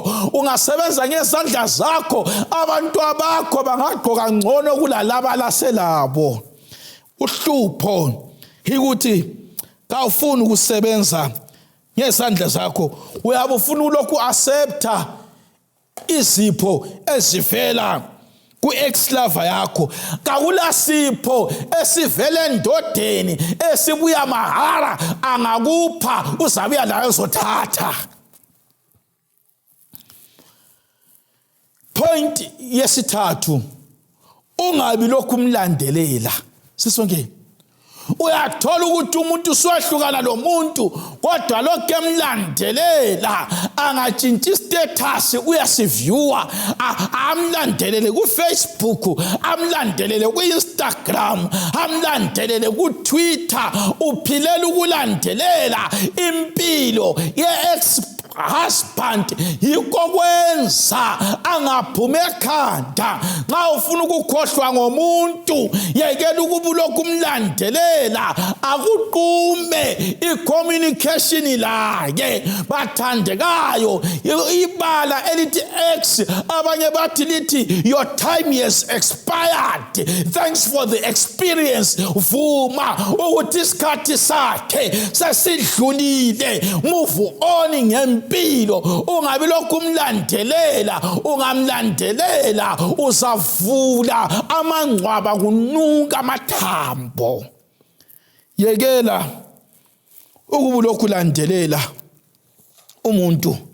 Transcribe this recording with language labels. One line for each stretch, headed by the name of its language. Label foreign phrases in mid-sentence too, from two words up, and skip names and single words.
North Ndebele: Ungasebenza ngezandla zakho, abantu bakho bangagqoka ngcono kulalaba laselabo. Uhlupho yikuthi Kawufuni ukusebenza ngesandla zakho, uyabe ufuna ulokhu accepta izipho ezivela ku-ex-lover yakho. Kakulasipho esivela endodeni esibuya mahara angakupha uzabuya layo uzothatha. Point yesithathu, ungabi lokhu umlandelela. Sisonke uyathola ukuthi umuntu usohlukana lo muntu kodwa lokho emlandelela angatshintshi status uyasiviewa, amlandelele ku Facebook, amlandelele ku Instagram, amlandelele ku Twitter, uphilela ukulandelela impilo ye-
English: ex husband.
North Ndebele: Yikho kwenza angaphuma ekhanda. Nxa ufuna ukukhohlwa ngomuntu, yekela ukuba lokhu umlandelela, akuqume i-communication laye. Bathandekayo, ibala elithi X, abanye bathi lithi
English: your time has expired, thanks for the experience.
North Ndebele: Vuma ukuthi isikhathi sakhe sesidlulile,
English: move on ngempilo.
North Ndebele: Ungabi lokhu umlandelela, ungamlandelela uzavula amangcwaba kunuka amathambo. Yekela ukuba lokhu ulandelela umuntu.